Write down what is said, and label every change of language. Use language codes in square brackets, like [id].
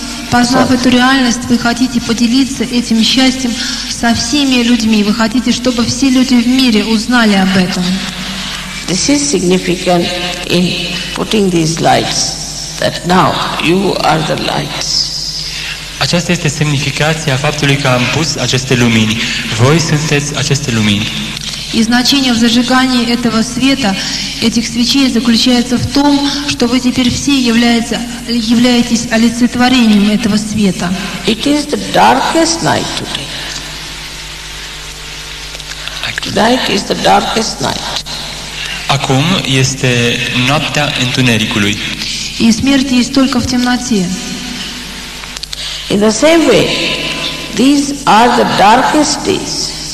[ru] Познав эту реальность, вы хотите поделиться этим счастьем со всеми людьми. Вы хотите, чтобы все люди в мире узнали об этом. [en] This is significant in putting these lights, that now you are the lights. [ro] Aceasta este semnificația faptului că am pus aceste lumini. Voi sunteți aceste lumini. [ru] И значение в зажигании этого света, этих свечей, заключается в том, что вы теперь все являетесь олицетворением этого света. [en] It is the darkest night today. Tonight is the darkest night. [ro] Acum este noaptea întunericului. [ru] И смерть есть только в темноте. [en] In the same way, these are the darkest days.